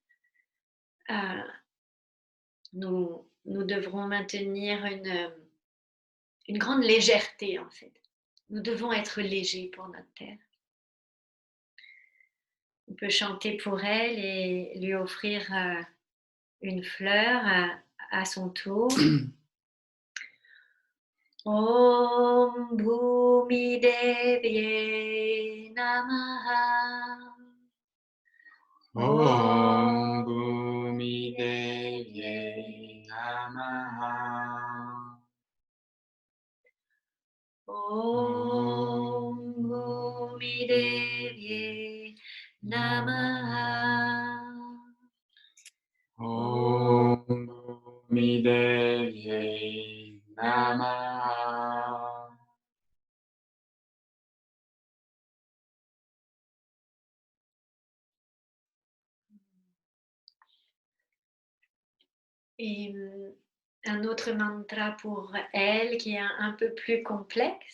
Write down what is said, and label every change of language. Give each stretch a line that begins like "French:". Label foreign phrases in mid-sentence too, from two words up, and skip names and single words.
French: Nous devrons maintenir une grande légèreté, en fait. Nous devons être légers pour notre terre. On peut chanter pour elle et lui offrir une fleur à son tour.
Sanskrit: ओम् भूमि देव्यै नमः. ओम् भूमि देव्यै नमः. ओम् भूमि देव्यै नमः. ओम् भूमि देव्यै नमः.
French: Et un autre mantra pour elle qui est un peu plus complexe.